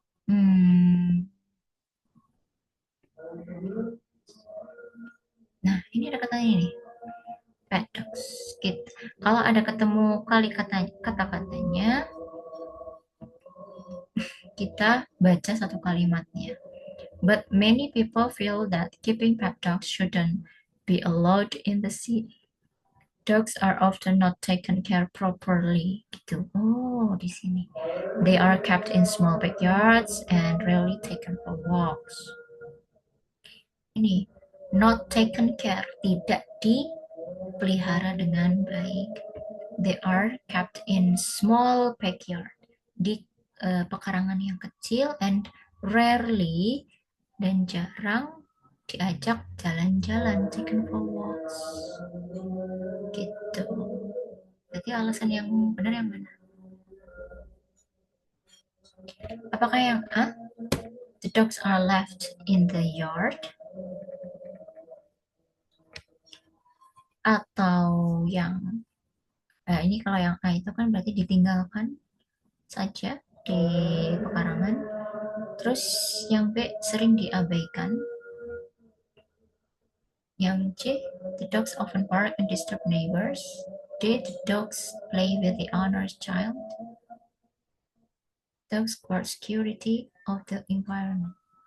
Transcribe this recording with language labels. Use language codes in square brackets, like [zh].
[id] Hmm, nah, ini ada katanya nih, [en] pet dogs. [id] Gitu. Kalau ada ketemu kali kata-katanya, kita baca satu kalimatnya. [en] But many people feel that keeping pet dogs shouldn't be allowed in the city. Dogs are often not taken care properly. [id] Gitu. Oh, di sini. [en] They are kept in small backyards and rarely taken for walks. [id] Ini, [en] not taken care, [id] tidak dipelihara dengan baik. [en] They are kept in small backyard, [id] di pekarangan yang kecil, [en] and rarely, [id] dan jarang diajak jalan-jalan, [en] taken for walks. [id] Gitu. Berarti alasan yang benar yang mana? Apakah yang A? [en] The dogs are left in the yard, [id] atau yang ini kalau yang A itu kan berarti ditinggalkan saja di pekarangan. Terus yang B sering diabaikan. Yang C, [en] the dogs often bark and disturb neighbors. D, the dogs play with the owner's child. Dogs guard security of the environment.